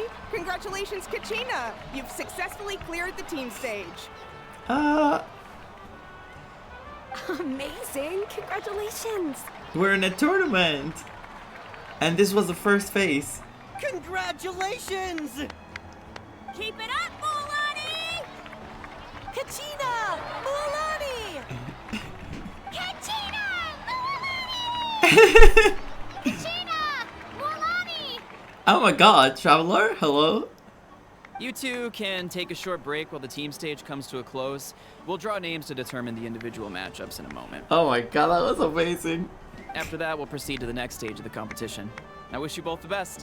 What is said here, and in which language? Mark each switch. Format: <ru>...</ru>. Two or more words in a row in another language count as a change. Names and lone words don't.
<en>Congratulations, Kachina. You've successfully cleared the team stage. Amazing! Congratulations! We're in a tournament! And this was the first phase. Congratulations! Keep it up, Mililani! Kachina! Mililani! Kachina! Mililani! Kachina! Mililani! Oh my god, Traveler, hello? You two can take a short break while the team stage comes to a close. We'll draw names to determine the individual matchups in a moment. Oh my god, that was amazing. After that, we'll proceed to the next stage of the competition. I wish you both the best.</en>